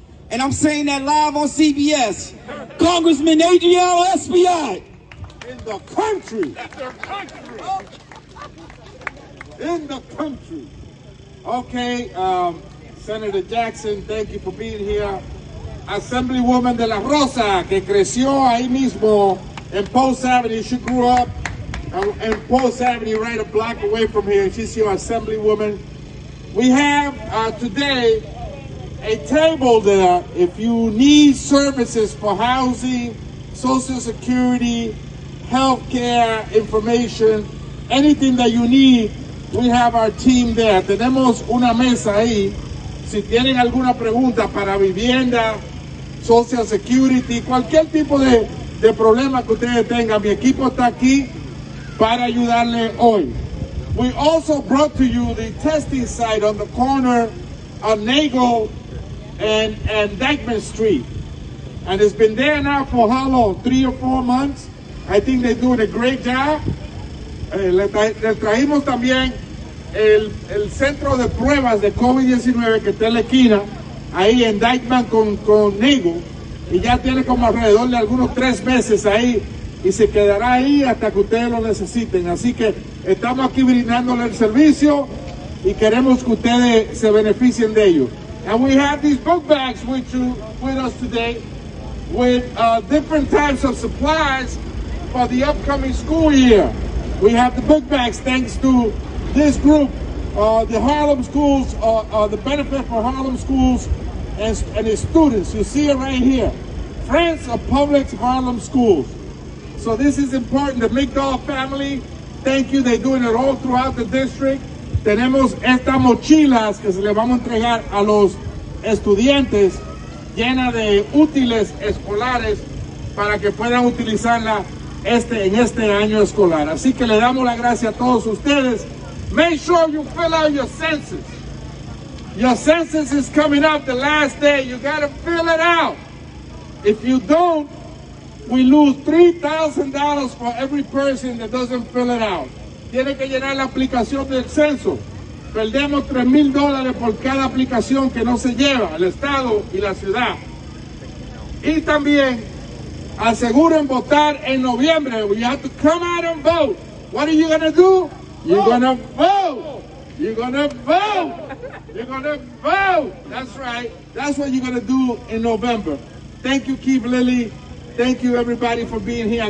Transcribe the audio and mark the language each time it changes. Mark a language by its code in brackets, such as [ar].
[en] And I'm saying that live on CBS. Congressman Adriano Espaillat. In the country. In the country. Okay, Senator Jackson, thank you for being here. [es] Assemblywoman de la Rosa, que creció ahí mismo in Post Avenue. [en] She grew up in Post Avenue, right a block away from here. She's your assemblywoman. We have today a table there. If you need services for housing, Social Security, health care, information, anything that you need, we have our team there. [es] Tenemos una mesa ahí. Si tienen alguna pregunta para vivienda, Social Security, cualquier tipo de problema que ustedes tengan, mi equipo está aquí para ayudarle hoy. [en] We also brought to you the testing site on the corner of Nagle and Dyckman Street. And it's been there now for how long? 3 or 4 months. I think they're doing a great job. [es] Le trajimos también el centro de pruebas de COVID-19 que está en la esquina, ahí en Dyckman con Nagle, y ya tiene como alrededor de algunos 3 meses ahí, y se quedará ahí hasta que ustedes lo necesiten. Así que estamos aquí brindándole el servicio y queremos que ustedes se beneficien de ello. [en] And we have these book bags with us today with different types of supplies for the upcoming school year. We have the book bags thanks to this group, the Harlem schools, the benefit for Harlem schools and its students. You see it right here. Friends of Public Harlem Schools. So this is important. The Migdol family, thank you. They're doing it all throughout the district. [es] Tenemos estas mochilas que se le vamos a entregar a los estudiantes llenas de útiles escolares para que puedan utilizarla en este año escolar. Así que le damos la gracia a todos ustedes. [en] Make sure you fill out your census. Your census is coming up the last day. You got to fill it out. If you don't, we lose $3,000 for every person that doesn't fill it out. [es] Tiene que llenar la aplicación del censo. Perdemos $3,000 por cada aplicación que no se lleva el estado y la ciudad. Y también aseguren votar en noviembre. [en] You have to come out and vote. What are you going to do? You're going to vote. You're going to vote. You're going to vote. That's right. That's what you're going to do in November. Thank you, Keith Lilly. Thank you, everybody, for being here.